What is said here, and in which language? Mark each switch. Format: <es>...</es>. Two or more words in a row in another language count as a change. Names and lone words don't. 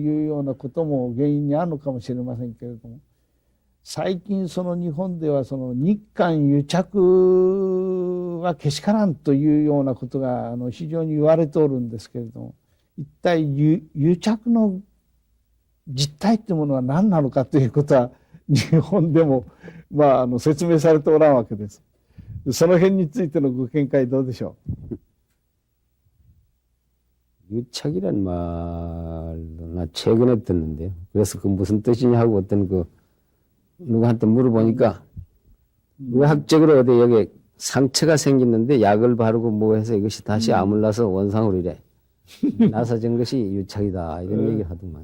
<ja>いうようなことも原因にあるのかもしれませんけれども、最近その日本ではその日韓癒着はけしからんというようなことが非常に言われておるんですけれども、一体癒着の実態というものは何なのかということは日本でも説明されておらんわけです。その辺についてのご見解どうでしょう。</ja> <ko>유착이란 말도 나 최근에 듣는데요. 그래서 그 무슨 뜻이냐 하고 어떤 그 누구한테 물어보니까 의학적으로 어디 여기 상처가 생겼는데 약을 바르고 뭐 해서 이것이 다시 아물러서 원상으로 이래 나서진 것이 유착이다 이런 얘기를 하더만.</ko>